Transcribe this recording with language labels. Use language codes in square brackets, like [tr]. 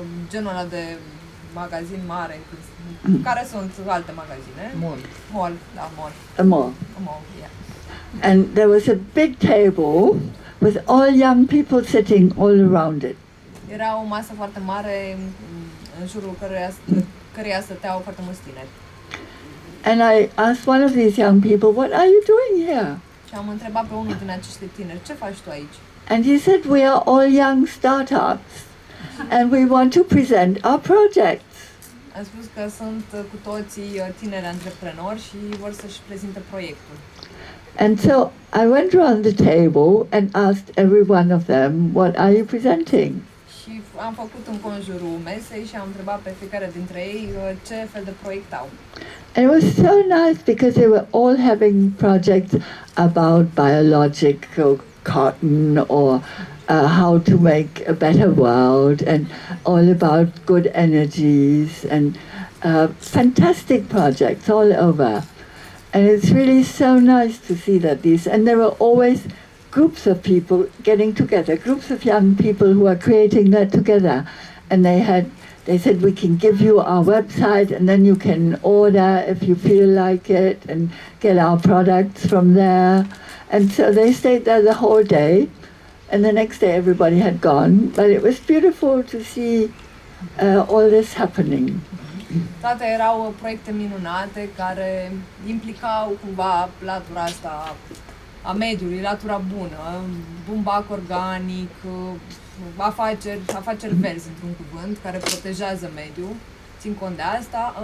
[ro] Genul ăla de magazin mare, care sunt alte magazine. [en] Mall. [ro] Mall, da, mall. [en] A mall. A mall, yeah. And there was a big table with all young people sitting all around it. [ro] Era o masă foarte mare în jurul căreia stăteau foarte mulți tineri. [en] And I asked one of these young people, what are you doing here? [ro] Și am întrebat pe unul din acești tineri, ce faci tu aici? [en] And he said, we are all young startups and we want to present our projects. [ro] Am spus că sunt cu toții tineri antreprenori și vor să-și prezinte proiectul. [en] And so I went around the table and asked every one of them, what are you presenting? [ro] Și am făcut în conjurul mesei și am întrebat pe fiecare dintre ei ce fel de proiect au. [en] And it was so nice because they were all having projects about biological cotton or how to make a better world and all about good energies and fantastic projects all over. And it's really so nice to see that and there were always groups of people getting together, groups of young people who are creating that together. And they said, we can give you our website and then you can order if you feel like it and get our products from there. And so they stayed there the whole day. And the next day everybody had gone. But it was beautiful to see all this happening. [ro] Toate erau proiecte minunate care implicau cumva latura asta a mediului, latura bună, bumbac organic, afaceri verzi, într-un cuvânt, care protejează mediul. Țin cont de asta.